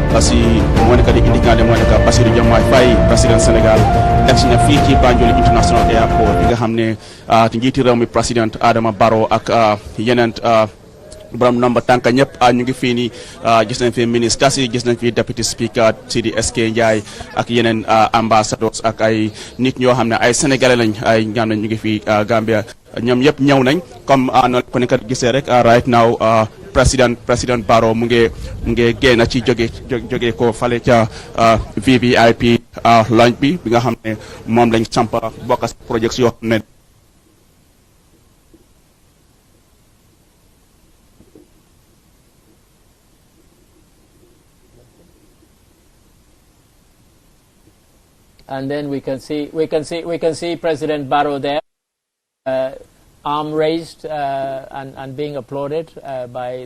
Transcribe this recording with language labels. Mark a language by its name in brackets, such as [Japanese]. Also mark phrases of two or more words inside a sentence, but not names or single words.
[Wolof] si moo nekk di indicate moo nekk Bassirou Diomaye Faye président Sénégal egsi na fii ci Banjul International Airport bi nga xam ne njiiti réew mi président Adama Barrow ak yeneen borom nomba tànka ñëpp ñu ngi fii nii gis nañ fi ministre si gis nañ fi [English] deputy speaker [Wolof] Sidi SK Ndiaye ak yeneen ambassadors ak ay nit ñoo xam ne ay sénégalais lañ ay ñaan nañ ñu ngi fii Gambia ñoom yëpp ñëw nañ comme noonu ko nekk gisee rek [English] right now [Wolof] président Barrow mu ngi génn ci jóge ko fale ca [English] VVIP launch [Wolof] bi nga xam ne moom lañ sampa bokk si projets yoo xam ne [English] and then we can see President Barrow there, arm raised and being applauded by